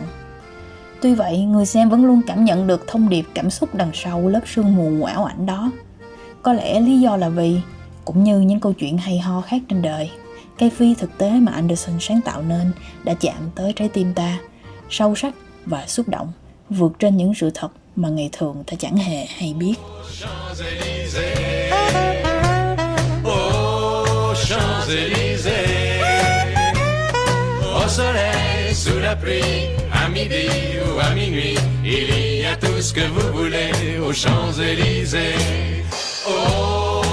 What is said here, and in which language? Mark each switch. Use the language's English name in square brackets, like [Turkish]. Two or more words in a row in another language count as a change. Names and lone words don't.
[Vietnamese] Tuy vậy, người xem vẫn luôn cảm nhận được thông điệp cảm xúc đằng sau lớp sương mù ảo ảnh đó. Có lẽ lý do là vì, cũng như những câu chuyện hay ho khác trên đời, cái phi thực tế mà Anderson sáng tạo nên đã chạm tới trái tim ta, sâu sắc và xúc động, vượt trên những sự thật mà ngày thường ta chẳng hề hay biết. [French] Champs-Élysées, aux Champs-Élysées, au soleil, sous la pluie, à midi ou à minuit, il y a tout ce que vous voulez aux Champs-Élysées.